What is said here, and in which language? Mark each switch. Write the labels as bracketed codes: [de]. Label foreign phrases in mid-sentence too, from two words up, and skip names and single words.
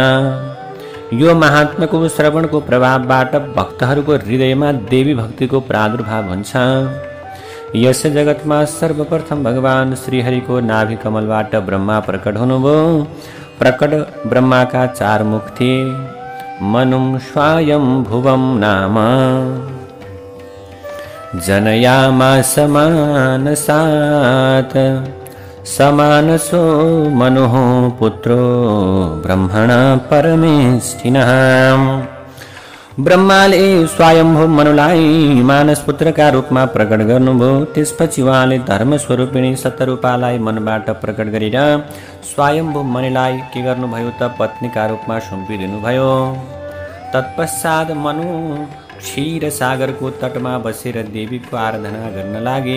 [ne] यो महात्म्यको श्रवणको प्रभावबाट भक्तहरूको हृदयमा देवी भक्तिको प्रादुर्भाव हुन्छ। यस जगतमा सर्वप्रथम भगवान श्रीहरिको नाभि कमलबाट ब्रह्मा प्रकट हुनुभयो। प्रकट ब्रह्माका 4 मुख थिए। [sa] मनुं स्वायम्भुवं नाम जनयामास मानसात्, समानसो मनुः पुत्रो ब्रह्मणा परमेष्ठिनः। [ne] ब्रह्माले स्वयम्भू मनुलाई मानस पुत्रका रूपमा प्रकट गर्नुभयो। त्यसपछि उहाँले धर्म स्वरूपिणी सतरूपालाई मनबाट प्रकट गरेर स्वयम्भू मनुलाई के गर्नुभयो त पत्नीका रूपमा सुम्पिदिनुभयो। तत्पश्चात मनु क्षीर सागरको तटमा बसेर देवीको आराधना गर्न लागे।